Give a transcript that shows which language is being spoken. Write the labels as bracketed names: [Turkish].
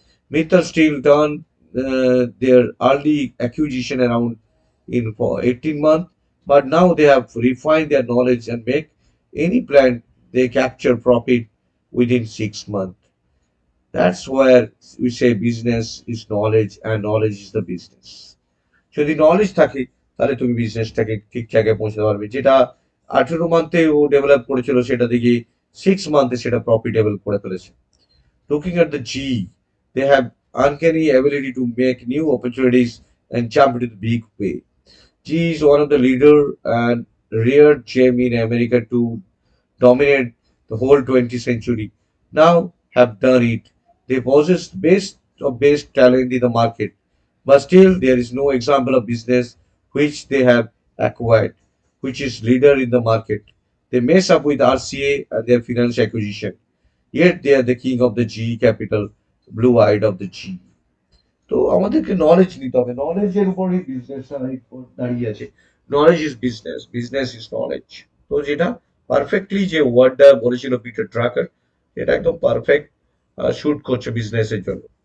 [English] Mittal Steel turned their early acquisition around in for 18 months, but now they have refined their knowledge and make any plant they capture profit within 6 months. That's where we say business is knowledge and knowledge is the business. [Bangla] যদি knowledge থাকে তাহলে তুমি বিজনেসটাকে ঠিক জায়গায় পৌঁছাতে পারবে। যেটা 18 মান্থে ও develop করেছিল সেটা দেখি 6 মান্থে সেটা প্রফিটেবল করে ফেলেছে। [English] Looking at the G, they have uncanny ability to make new opportunities and jump into the big way. G is one of the leader and rare gem in America to dominate the whole 20th century. Now have done it. They possess best of best talent in the market, but still there is no example of business which they have acquired, which is leader in the market. They mess up with RCA and their financial acquisition. Yet they are the king of the G capital, blue-eyed of the G. [Bangla] তো আমাদেরকে knowledge নিতে হবে, নলেজের উপরই business দাঁড়িয়ে আছে। [English] Knowledge is business, business is knowledge. [Bangla] তো যেটা পারফেক্টলি যে ওয়ার্ডটা বলেছিল পিটার ড্রাকার, এটা একদম পারফেক্ট শুট করছে বিজনেসের জন্য।